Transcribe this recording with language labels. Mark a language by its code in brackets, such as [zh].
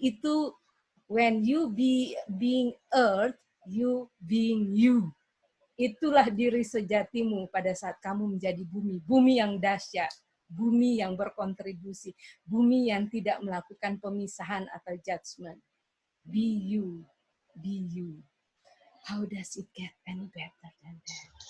[en] Itu when you being earth, you being you. [id] Itulah diri sejatimu pada saat kamu menjadi bumi. Bumi yang dahsyat. Bumi yang berkontribusi. Bumi yang tidak melakukan pemisahan atau judgment. [en] Be you. Be you. How does it get any better than that?